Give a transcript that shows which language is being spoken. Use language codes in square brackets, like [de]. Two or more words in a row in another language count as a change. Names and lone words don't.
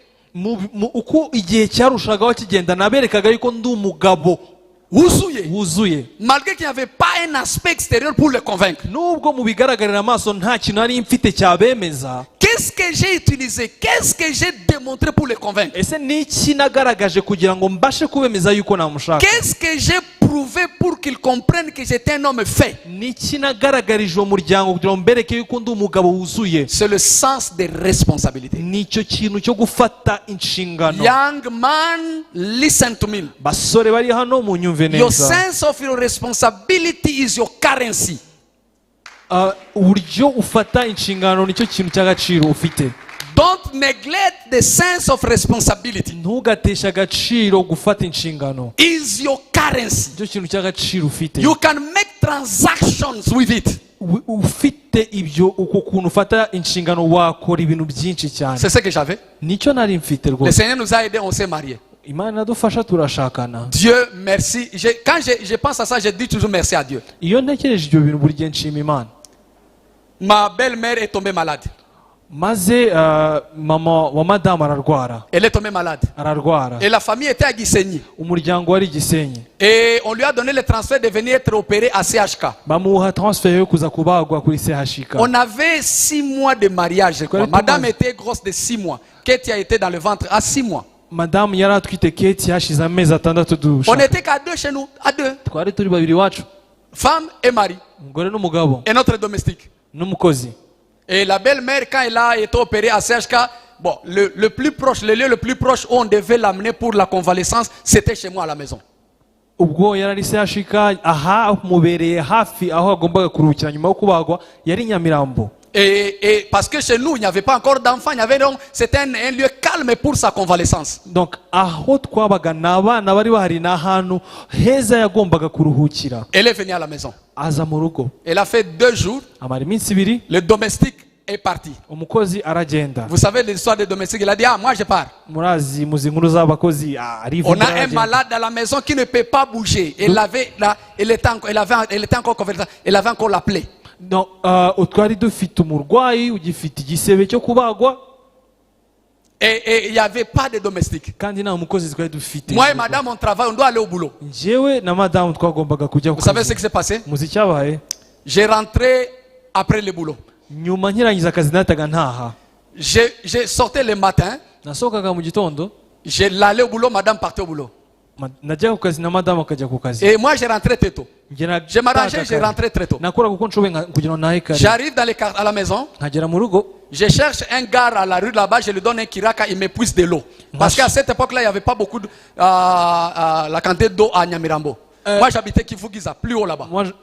[fr] Malgré qu'il n'y avait pas un aspect extérieur pour le convaincre. Qu'est-ce Qu'est-ce que j'ai utilisé? Qu'est-ce que j'ai démontré pour les convaincre? [rw] Ese niki nagaragaje kugira ngo mbashe kubemeza yuko namushaka? [fr] Qu'est-ce que j'ai prouvé pour qu'ils comprennent que j'étais un homme fait? [rw] Niki nagaragarije umuryango kugira ngo mbereke yuko ndi umugabo wuzuye? [fr] C'est le sens des responsabilités. [rw] Nicyo kintu cyo gufata inshingano. [en] Young man, listen to me. [rw] Basore bari hano munyumve neza. [en] Your sense of your responsibility is your currency. [rw] Uburyo ufata inshingano nicyo kintu cy'agaciro ufite. [en] Don't neglect the sense of responsibility. [rw] Ntugatesha agaciro gufata inshingano. [en] Is your currency. [rw] Nicyo kintu cy'agaciro ufite. [en] You can make transactions with it. [rw] Ufite ibyo uko kuntu ufata inshingano wakora ibintu byinshi cyane. [fr] C'est ce que j'avais. [rw] Nicyo nari mfite rwose. [fr] Le Seigneur nous a aidés, on s'est mariés. [rw] Imana dufasha turashakana. [fr] Dieu merci. Quand je pense à ça, je dis toujours merci à Dieu. [rw] Iyo ntekereje ibyo bintu buri gihe nshima Imana. [fr] Ma belle-mère est tombée malade. [rw] Maze mama wa madame ararwara. [fr] Elle est tombée malade. [rw] Ararwara. [fr] Et la famille était à Gisenyi. [rw] Umuryango wari Gisenyi. [fr] Et on lui a donné le transfert de venir être opéré à CHK. [rw] Bamuha transfert yo kuza kubagwa kuri CHK. [fr] On avait 6 mois de mariage, je crois. Madame était grosse de 6 mois. Katie a été dans le ventre à 6 mois. [rw] Madame yari atwite Katie hashize amezi atandatu dusha. [fr] On était qu'à 2 chez nous, à 2. [rw] Twari turi babiri wacu. [fr] Femme et mari. [rw] Umugore n'umugabo. [fr] Et notre domestique. [rw] N'umukozi. [fr] Et la belle-mère, quand elle a été opérée à CHK, bon, le plus proche, le lieu le plus proche où on devait l'amener pour la convalescence, c'était chez moi à la maison. [rw] Ubwo yarari CHK aha mubereye hafi aho agombaga kuruhukira nyuma yo kubagwa yari Nyamirambo. [fr] Et parce que chez nous, il n'y avait pas encore d'enfants, c'était un lieu calme pour sa convalescence. [rw] Donc aho twabaga n'abana bari bahari n'ahantu heza yagombaga kuruhukira. [fr] Elle est venue à la maison. [rw] Aza mu rugo. [fr] Elle a fait 2 jours. [rw] Amara iminsi ibiri. [fr] Le domestique est parti. [rw] Umukozi aragenda. [fr] Vous savez l'histoire des domestiques, il a dit moi je pars. [rw] Murazi muzi nkuru z'abakozi arivuga. [fr] On a un malade à la maison qui ne peut pas bouger. Elle était encore convalescente. Elle avait encore la plaie. [rw] Donc utwari dufite umurwayi ugifite igisebe cyo kubagwa. [fr] Et il n'y avait pas de domestique. [rw] Kandi nta mukozi twari dufite. [fr] Moi et madame on travaille, on doit aller au boulot. [rw] Njyewe na madame twagombaga kujya ku kazi. [fr] Vous savez ce qui s'est passé? [rw] Muzi cyabaye? [fr] J'ai rentré après le boulot. [rw] Nyuma nkirangiza akazi nataga ntaha. [fr] J'ai sorti le matin. [rw] Nasokaga mu gitondo. [fr] J'allais au boulot, madame partait au boulot. [rw] Najya ku kazi na madame akajya ku kazi. [fr] Et moi j'ai rentré très tôt. Je m'arrangeais, j'ai rentré très tôt. J'arrive à la maison. Je cherche un gars à la rue là-bas, je lui donne un kiraka, il m'épuise de l'eau. Parce qu'à cette époque-là, il n'y avait pas beaucoup de la quantité d'eau à Nyamirambo. Moi j'habitais Kivugiza, plus haut là-bas.